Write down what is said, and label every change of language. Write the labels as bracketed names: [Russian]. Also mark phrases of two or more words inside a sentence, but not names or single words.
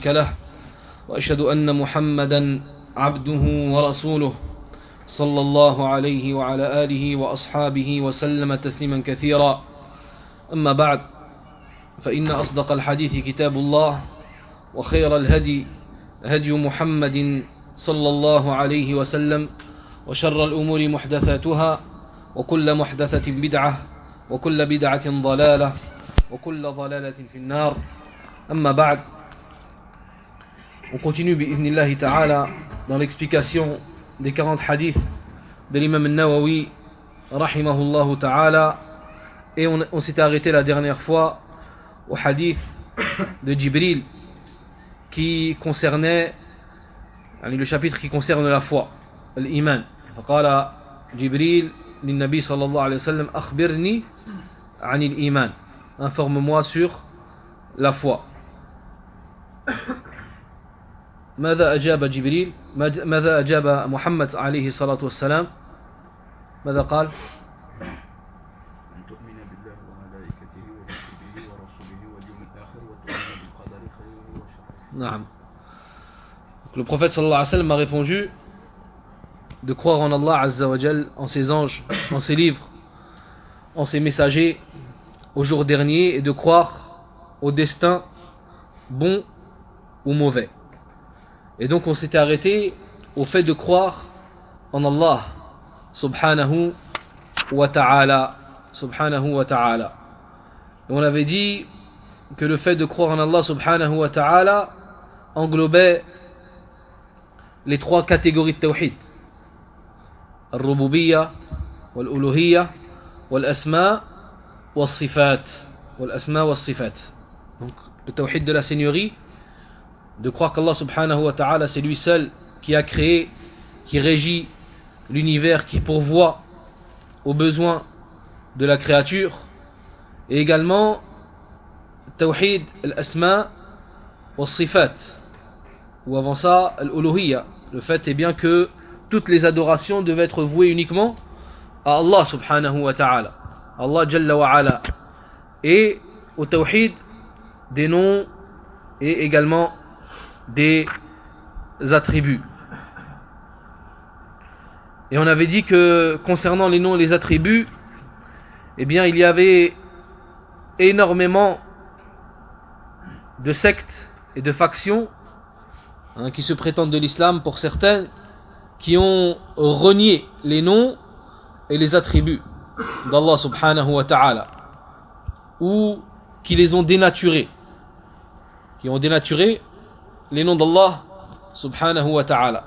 [Arabic] له وأشهد أن محمدا عبده ورسوله صلى الله عليه وعلى آله وأصحابه وسلم تسليما كثيرا أما بعد فإن أصدق الحديث كتاب الله وخير الهدي هدي محمد صلى الله عليه وسلم وشر الأمور محدثاتها وكل محدثة بدعة وكل بدعة ضلالة وكل ضلالة في النار أما بعد. [French] On continue [Arabic] بإذن الله تعالى [French] dans l'explication des 40 hadiths de l'imam al-Nawawi [Arabic] رحمه الله تعالى, [French] et on s'était arrêté la dernière fois au hadith de Jibril qui concernait le chapitre qui concerne la foi, l'iman. [Arabic] فقال جبريل للنبي صلى الله عليه وسلم أخبرني عن الإيمان, [French] informe-moi sur la foi. [Arabic] ماذا أجاب جبريل؟ ماذا أجاب محمد عليه الصلاة والسلام؟ ماذا قال؟ أن تؤمن بالله وملائكته وكتبه ورسله واليوم الآخر وتؤمن بالقدر خيره وشره. نعم. [French] Le prophète [Arabic] صلى الله عليه وسلم [French] a répondu de croire en Allah [Arabic] عز وجل, [French] en ses anges, en ses livres, en ses messagers, au jour dernier, et de croire au destin bon ou mauvais. Et donc on s'était arrêté au fait de croire en Allah [Arabic] سبحانه وتعالى. سبحانه وتعالى. [French] Et on avait dit que le fait de croire en Allah [Arabic] سبحانه وتعالى [French] englobait les trois catégories de tawhid: [Arabic] الربوبية والألوهية, والأسماء والصفات. والأسماء والصفات. [French] Donc le tawhid de la seigneurie, de croire qu'Allah [Arabic] سبحانه وتعالى [French] c'est lui seul qui a créé, qui régit l'univers, qui pourvoit aux besoins de la créature, et [Arabic] également توحيد الأسماء والصفات, [French] ou avant ça al-uluhiyya, le fait est bien que toutes les adorations devaient être vouées uniquement à Allah [Arabic] سبحانه وتعالى, الله جل وعلا, [French] et au tawhid des noms et également des attributs. Et on avait dit que concernant les noms et les attributs, eh bien il y avait énormément de sectes et de factions qui se prétendent de l'islam, pour certains, qui ont renié les noms et les attributs d'Allah [Arabic] سبحانه وتعالى, [French] ou qui les ont dénaturés, qui ont dénaturé les noms d'Allah [Arabic] سبحانه وتعالى.